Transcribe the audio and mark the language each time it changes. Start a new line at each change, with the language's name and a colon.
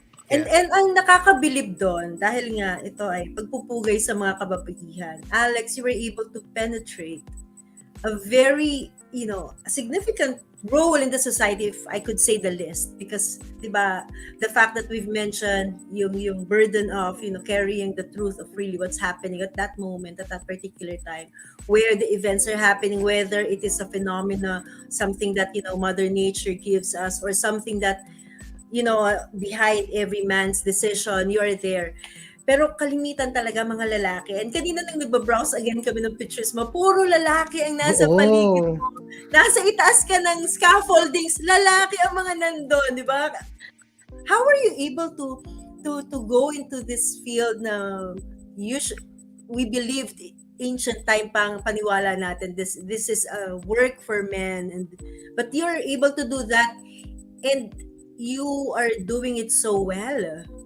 Filipino: And ang nakakabilib doon, dahil nga ito ay pagpupugay sa mga kababaihan, Alex,
English: you were able to penetrate a very a significant role in the society, if I could say the least, because diba, the fact that we've mentioned yung burden of carrying the truth of really what's happening at that moment, at that particular time, where the events are happening, whether it is a phenomena, something that Mother Nature gives us, or something that behind every man's decision, you are there.
Filipino: Pero kalimitan talaga mga lalaki. And kanina nang nagbabrowse again kami ng pictures mo, puro lalaki ang nasa paligid Oo. mo. Nasa itaas ka ng scaffoldings, lalaki ang mga nandun, di ba?
English: How are you able to go into this field na we believed ancient time
Filipino: pang paniwala natin
English: this is a work for men, but you're able to do that, and you are doing it so well.